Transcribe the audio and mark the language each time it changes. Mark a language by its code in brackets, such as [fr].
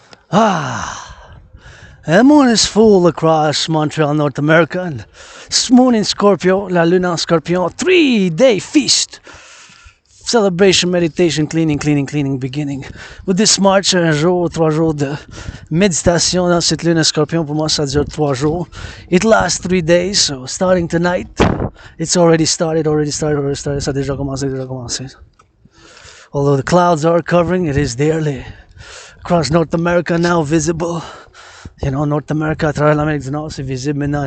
[en] The moon is full across Montreal, North America. And moon in Scorpio, [fr] la lune en Scorpion. [en] 3-day feast. Celebration, meditation, cleaning, beginning. With this march, [fr] 3 jours de méditation dans cette lune en Scorpion. Pour moi, ça dure 3 jours. [en] It lasts 3 days, so starting tonight. It's already started. [fr] Ça a déjà commencé. [en] Although the clouds are covering, it is there. Across North America now visible. You know, North America, [fr] à travers l'Amérique du Nord, c'est visible maintenant.